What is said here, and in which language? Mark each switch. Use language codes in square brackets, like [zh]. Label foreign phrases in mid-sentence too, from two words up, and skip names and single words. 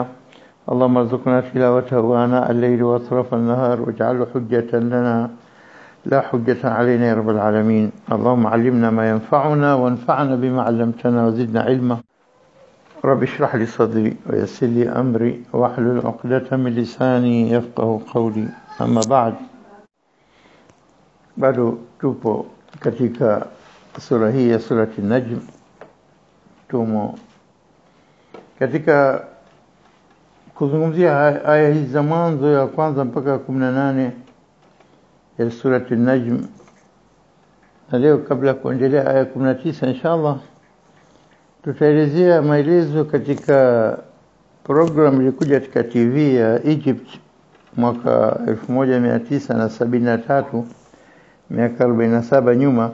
[ar] اللهم ارزقنا تلاوته آناء الليل وأطراف النهار، واجعله حجة لنا لا حجة علينا يا رب العالمين. اللهم علمنا ما ينفعنا وانفعنا بما علمتنا وزدنا علما. رب اشرح لي صدري ويسر لي أمري واحلل عقدة من لساني يفقه قولي. أما بعد، [sw] bado tupo katika sura hii ya surati Najm. Tumo katika kuzungumzia aya hizi za mwanzo ya kwanza mpaka 18 ya surati Najm, na leo kabla kuendelea aya 19 inshallah tutaelezea maelezo katika program ilikuja katika TV ya Egypt mwaka 1973, miaka 47 nyuma.